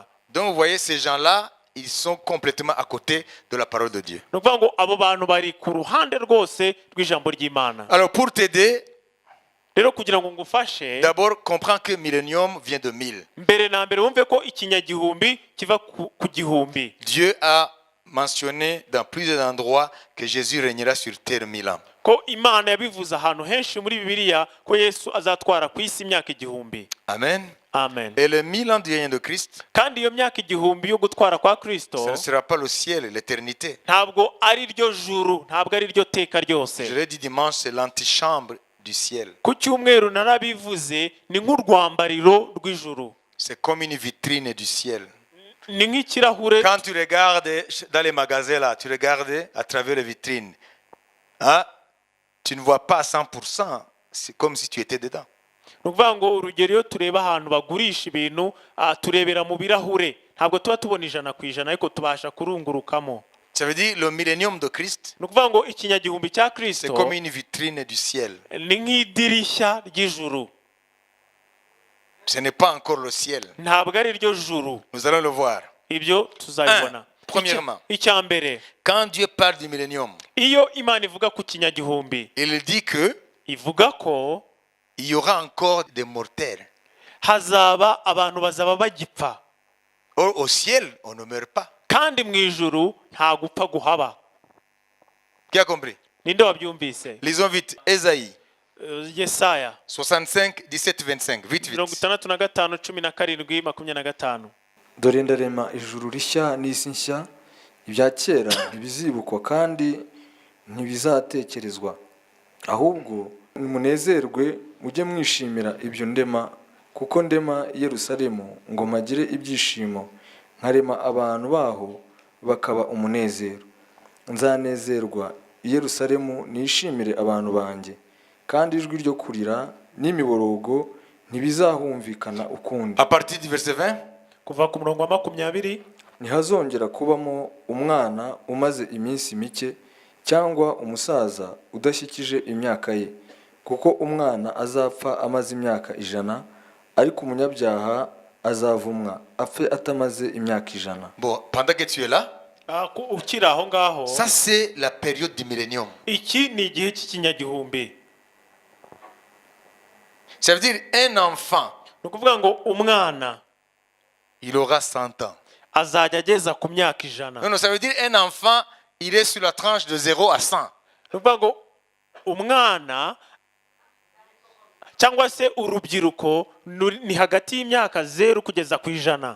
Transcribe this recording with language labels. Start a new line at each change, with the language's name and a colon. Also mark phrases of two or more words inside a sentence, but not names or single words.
French: Donc vous voyez ces gens-là, ils sont complètement à côté de la parole de Dieu.
Kinyarwanda: ni ukuvuga ngo abo bantu bari ku ruhande rwose rw'ijambo ry'Imana.
French: Alors pour t'aider,
Kinyarwanda: rero kugira ngo ngufashe,
French: d'abord comprends que millénium vient de 1000.
Kinyarwanda: mbere na mbere wumve ko ikinyagihumbi kiva ku gihumbi.
French: Dieu a mentionné dans plusieurs endroits que Jésus régnera sur terre 1000 ans.
Kinyarwanda: ko Imana yabivuze ahantu henshi muri Bibiliya ko Yesu azatwara ku isi imyaka igihumbi.
French: Amen.
Kinyarwanda: Amen.
French: Et les 1000 ans du règne de Christ,
Kinyarwanda: kandi iyo myaka igihumbi yo gutwara kwa Kristo
French: ce ne sera pas le ciel, l'éternité.
Kinyarwanda: ntabwo ari ryo juru, ntabwo ari ryo teka
French: Je
Kinyarwanda: ryose.
French: l'ai dit dimanche, c'est l'antichambre du ciel.
Kinyarwanda: ku cyumweru narabivuze ni nk'urwambariro rw'ijuru,
French: C'est comme une vitrine du ciel.
Kinyarwanda: ni nk'ikirahure.
French: Quand tu regardes dans les magasins là, tu regardes à travers les vitrines. Hein? Tu ne vois pas à 100%. C'est comme si tu étais dedans.
Kinyarwanda: ni ukuvuga ngo urugero iyo tureba ahantu bagurisha ibintu turebera mu birahure, ntabwo tuba tubona 100% ariko tubasha kurungurukamo.
French: Ça veut dire le millénium de Christ,
Kinyarwanda: ni ukuvuga ngo ikinyagihumbi cya
French: c'est
Kinyarwanda: Kristo
French: comme une vitrine du ciel.
Kinyarwanda: ni nk'idirishya ry'ijuru,
French: Ce n'est pas encore le ciel.
Kinyarwanda: ntabwo ari ryo juru.
French: Nous allons le voir.
Kinyarwanda: ibyo tuzabibona.
French: Premièrement,
Kinyarwanda: icya mbere,
French: quand Dieu parle du millénium,
Kinyarwanda: iyo Imana ivuga ku kinyagihumbi
French: il dit que
Kinyarwanda: ivuga ko
French: il y aura encore des mortels.
Kinyarwanda: hazaba abantu bazaba bagipfa,
French: Or, au ciel, on ne meurt pas.
Kinyarwanda: kandi mu ijuru nta gupfa guhaba.
French: Qui a compris?
Kinyarwanda: ninde wabyumvise?
French: Lisons vite. Ésaïe
Kinyarwanda: Yesaya
French: 65, 17, 25. Vite, vite.
Kinyarwanda: 65:17-25. dore ndarema ijuru rishya n'isi nshya, ibya kera ntibizibukwa kandi ntibizatekerezwa, ahubwo nimunezerwe mujye mwishimira ibyo ndema, kuko ndema i Yerusalemu ngo magire ibyishimo, nkarema abantu baho bakaba umunezero. Nzanezerwa i Yerusalemu nishimire abantu banjye, kandi ijwi ryo kurira n'imiborogo ntibizahumvikana ukundi.
French: À partir du verset 20,
Kinyarwanda: kuva ku murongo wa 20. Ntihazongera kubamo umwana umaze iminsi mike cyangwa umusaza udashyikije imyaka ye, kuko umwana azapfa amaze imyaka 100, ariko umunyabyaha azavumwa apfe atamaze imyaka 100.
French: bon, pendant que tu es là,
Kinyarwanda: ukiri aho ngaho,
French: ça c'est la période du millénium.
Kinyarwanda: iki ni igihe cy'ikinyagihumbi.
French: Ça veut dire un enfant,
Kinyarwanda: ni ukuvuga ngo umwana
French: il aura 100 ans.
Kinyarwanda: azajya ageza ku myaka 100.
French: Non, non, ça veut dire un enfant, il est sur la tranche de 0 à 100.
Kinyarwanda: ni ukuvuga ngo umwana cyangwa se urubyiruko ni hagati y'imyaka 0 kugeza ku 100.